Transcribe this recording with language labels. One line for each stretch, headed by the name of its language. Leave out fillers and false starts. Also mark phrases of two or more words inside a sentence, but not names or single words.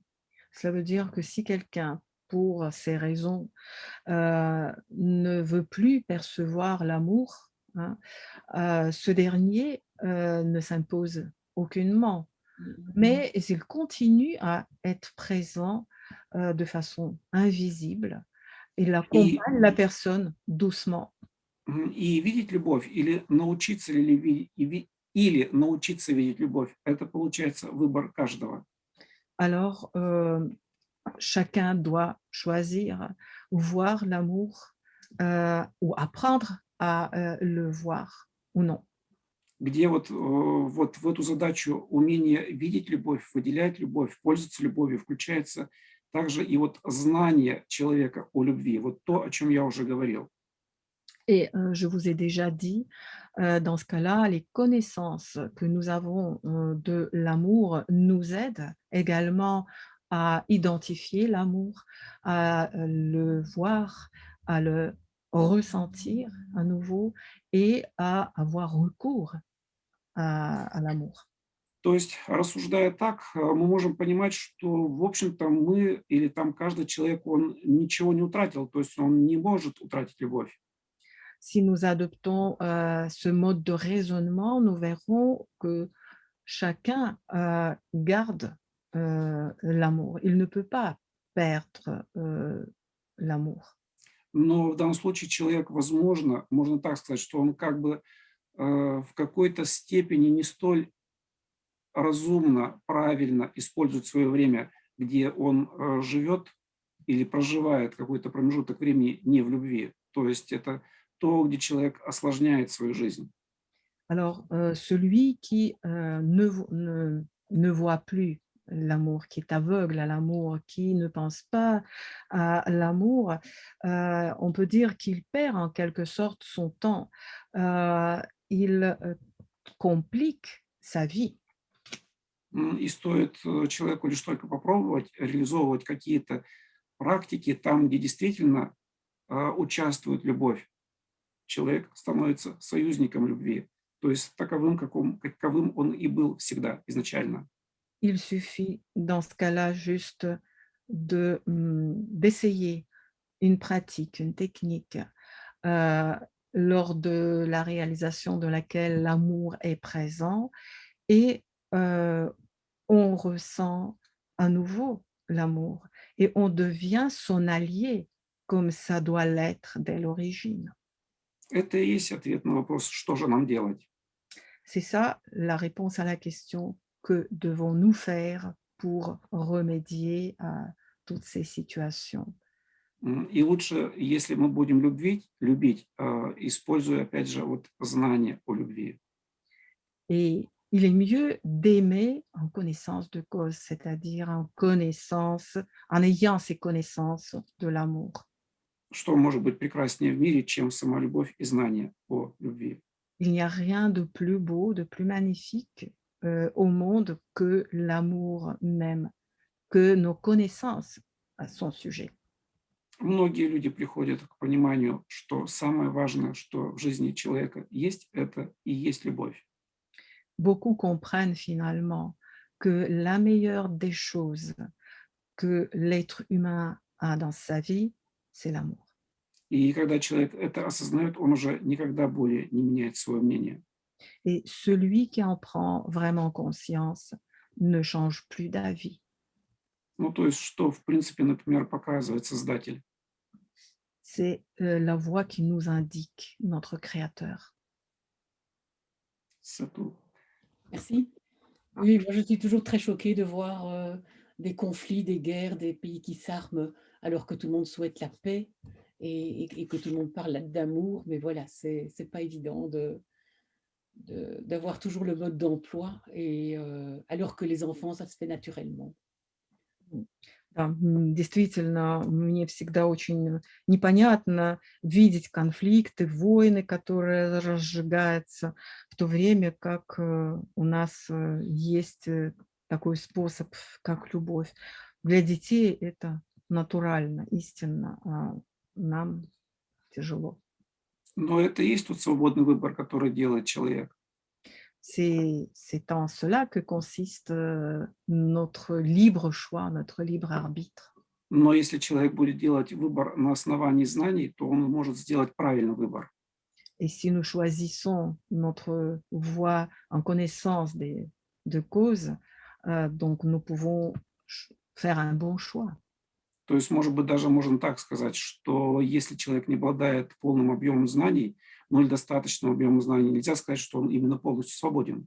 French: Cela veut dire que si quelqu'un, pour ces raisons, ne veut plus percevoir l'amour, hein, ce dernier ne s'impose aucunement, Mhm. mais il continue à être présent de façon invisible. Il
Russian: И,
French: accompagne la personne doucement.
Russian: и видеть любовь или научиться ли или научиться видеть любовь, это получается выбор каждого.
French: Alors, chacun doit choisir, voir l'amour ou apprendre à le voir ou non.
Russian: Где вот в эту задачу умение видеть любовь, выделять любовь, пользоваться любовью включается также и вот знание человека о любви, вот то, о чем я уже говорил.
French: Et je vous ai déjà dit, dans ce cas-là, les connaissances que nous avons, de l'amour nous aident également à identifier l'amour, à, le voir, à le ressentir à nouveau et à avoir recours à l'amour.
Russian: То есть, рассуждая так, мы можем понимать, что, в общем-то, мы или там каждый человек, он ничего не утратил, то есть он не может утратить любовь.
French: Si nous adoptons, ce mode de raisonnement, nous verrons que chacun, garde, l'amour. Il ne peut pas perdre, l'amour.
Russian: Но в данном случае человек, возможно, можно так сказать, что он как бы в какой-то степени не столь разумно, правильно использует свое время, где он живет или prоживает какой-то промежуток времени не в любви. То есть это то, где человек осложняет свою жизнь.
French: Alors, celui qui, ne voit plus l'amour, qui est aveugle à l'amour, qui ne pense pas à l'amour, on peut dire qu'il perd en quelque sorte son temps. Il, complique sa vie.
Russian: И стоит человеку лишь только попробовать реализовывать какие-то практики там, где действительно участвует любовь. Человек становится союзником любви, то есть таковым, каковым он и был всегда изначально.
French: Il suffit dans ce cas-là juste d'essayer une pratique, une technique, heu, lors de la réalisation de laquelle l'amour est présent et heu, on ressent à nouveau l'amour et on devient son allié comme ça doit l'être dès l'origine.
Russian: Это и есть ответ на вопрос, что же нам делать.
French: C'est ça la réponse à la question: que devons-nous faire pour remédier à toutes ces situations?
Russian: И лучше, если мы будем любить, используя, опять же, вот знание о любви.
French: Et il est mieux d'aimer en connaissance de cause, c'est-à-dire en connaissance, en ayant ces connaissances de l'amour.
Russian: Что может быть прекраснее в мире, чем сама любовь и знание о любви?
French: Il n'y a rien de plus beau, de plus magnifique, au monde que l'amour même, que nos connaissances à son sujet.
Russian: Многие люди приходят к пониманию, что самое важное, что в жизни человека есть, это и есть любовь.
French: Beaucoup comprennent finalement que la meilleure des choses que l'être humain a dans sa vie, c'est l'amour.
Russian: И когда человек это осознает, он уже никогда более не меняет свое мнение.
French: Et celui qui en prend vraiment conscience ne change plus d'avis.
Russian: Ну, то есть, что, в принципе, например, показывает Создатель.
French: C'est la voie qui nous indique notre Créateur.
Russian: Сату.
French: Merci. Oui, moi je suis toujours très choquée de voir, des conflits, des guerres, des pays qui s'arment alors que tout le monde souhaite la paix et que tout le monde parle d'amour. Mais voilà, c'est pas évident d'avoir toujours le mode d'emploi et alors que les enfants, ça se fait naturellement.
Russian: Да, действительно, мне всегда очень непонятно видеть конфликты, войны, которые разжигаются, в то время как у нас есть такой способ, как любовь. Для детей это натурально, истинно, а нам тяжело. Но это и есть тот свободный выбор, который делает человек.
French: C'est en cela que consiste notre libre choix, notre libre arbitre.
Russian: Но если человек будет делать выбор на основании знаний, то он может сделать правильный выбор.
French: Et si nous choisissons notre voie en connaissance de cause, donc nous pouvons faire un bon choix.
Russian: То есть, может быть, даже можно так сказать, что если человек не обладает полным объемом знаний, ну или достаточным объемом знаний, нельзя сказать, что он именно полностью свободен.